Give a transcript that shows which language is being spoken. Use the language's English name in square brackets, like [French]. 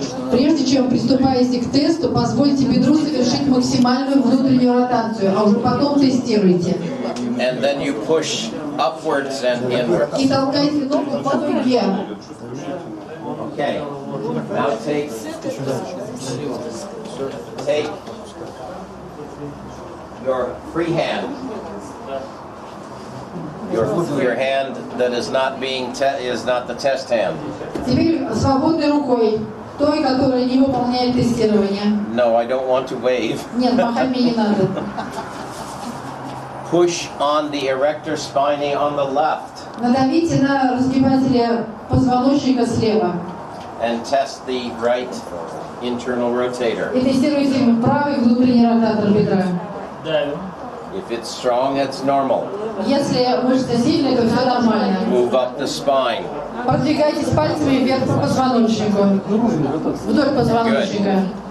[Russian] Прежде чем приступаете к тесту, позвольте бедру совершить максимальную внутреннюю ротацию, а уже потом тестируйте. [English] And then you push upwards and inwards. [Russian] И толкайте ногу по ноге. [English] Okay. Now take your free hand. Your hand that is not the test hand. [Russian] Теперь свободной рукой, той, которая не выполняет тестирование. [English] No, I don't want to wave. [Russian] Нет, махать мне не надо. [English] Push on the erector spinae on the left. [Russian] Надавите на разгибателя позвоночника слева. [English] and test the right internal rotator. [Russian] И тестируйте правый внутренний ротатор бедра. [English] If it's strong, it's normal. [Russian] Если мышца сильная, то все нормально. [English] Move up the spine. [Russian] Продвигайтесь пальцами вверх по позвоночнику, вдоль позвоночника.